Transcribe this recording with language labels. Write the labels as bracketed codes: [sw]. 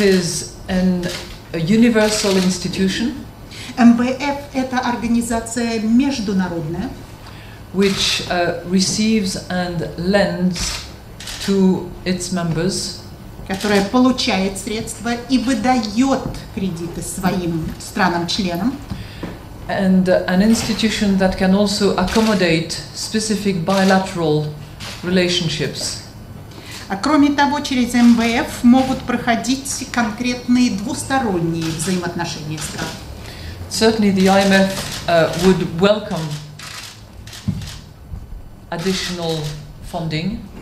[en] is a universal institution [ru] МВФ – это организация международная, [en] which receives and lends to its members, [ru] которая получает средства и выдает кредиты своим странам-членам, [en] and an institution that can also accommodate specific bilateral relationships. [ru] А кроме того, через МВФ могут проходить конкретные двусторонние взаимоотношения стран. [en] Certainly the I.M.F. Would welcome additional funding.